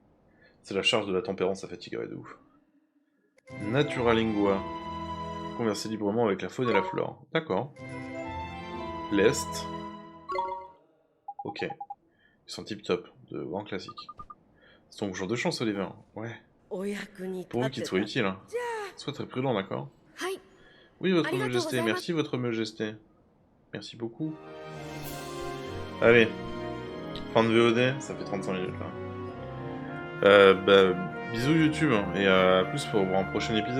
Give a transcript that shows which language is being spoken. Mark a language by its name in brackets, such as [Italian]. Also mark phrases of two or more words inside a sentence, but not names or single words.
[French] C'est la charge de la tempérance, ça fatiguerait de ouf. Naturalingua. Converser librement avec la faune et la flore. D'accord. L'Est. Ok. Ils sont tip top, de grand classique. C'est ton jour de chance, Oliver. Ouais. [Japanese] お役に立てた。 [French] Pourvu qu'il te soit utile. Hein. Sois très prudent, d'accord? [Japanese] はい [French] Oui, votre [Japanese] Arigatou [French] majesté. [Japanese] gozaimasu. [French] Merci, votre majesté. Merci beaucoup. Allez. Fin de VOD, ça fait 35 minutes là. Bisous YouTube, hein, et à plus pour un prochain épisode.